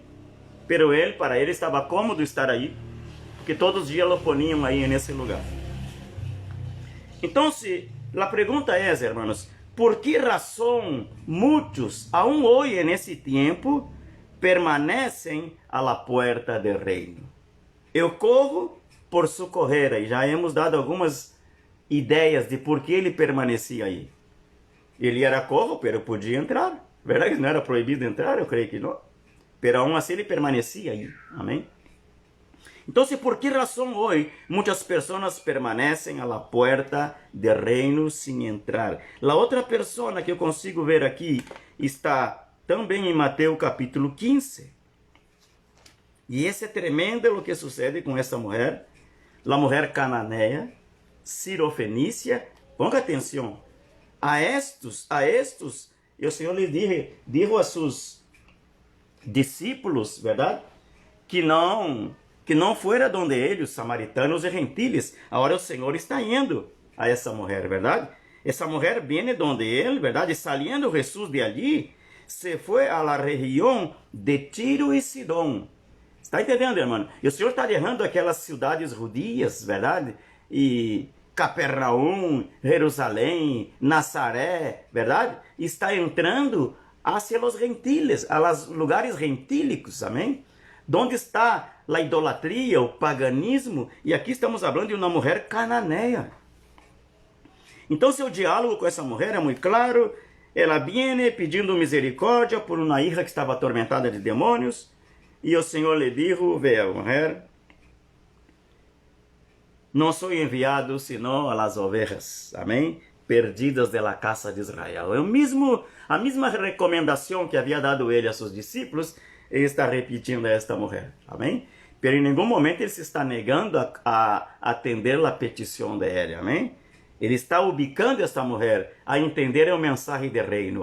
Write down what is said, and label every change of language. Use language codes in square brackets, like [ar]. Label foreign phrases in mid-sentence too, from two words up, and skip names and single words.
[pt] Pero para ele estava cômodo estar aí, porque todos os dias o poniam aí nesse lugar. Então, a pergunta é, hermanos, por que razão muitos, aún hoje nesse tempo, permanecem [es] à la puerta [pt] do reino? Eu corro por sua correira, e já hemos dado algumas ideias de por que ele permanecia aí. Ele era cojo, pero podia entrar. Verdade que não era proibido entrar? Eu creio que não. [es] Pero aún [pt] assim ele permanecia aí. Amém? Então, por que razão hoje muitas pessoas permanecem [es] à la puerta [pt] do reino sem entrar? A outra pessoa que eu consigo ver aqui está também em Mateus capítulo 15. E esse é tremendo o que sucede com essa mulher, a mulher cananeia, sirofenícia. Ponga atenção. A estes, o Senhor lhe dijo a seus discípulos, verdade? Que não [es] fuera donde [pt] eles, samaritanos e gentiles. Agora o Senhor está indo a essa mulher, verdade? Essa mulher [es] viene donde [pt] ele, verdade? [es] Saliendo Jesus de allí, [pt] se foi a la região de Tiro e Sidom. Está entendendo, irmão? E o Senhor está errando aquelas cidades judias, verdade? E Capernaum, Jerusalém, Nazaré, verdade? Está entrando hacia os gentiles, [es] a los lugares [pt] gentílicos, amém? Onde está a idolatria, o paganismo? E aqui estamos falando de uma mulher cananeia. Então, seu diálogo com essa mulher é muito claro. Ela viene pedindo misericórdia por uma hija que estava atormentada de demônios. E o Senhor lhe dijo, veja, mulher, não sou enviado senão [es] a las ovejas. [pt] Amém? [es] perdidas de la casa de Israel. [pt] A mesma recomendação que havia dado ele a seus discípulos, ele está repetindo a esta mulher. Amém? Pero em nenhum momento ele se está negando a atender a petição de ele. Amém? Ele está ubicando esta mulher a entender o mensagem de reino.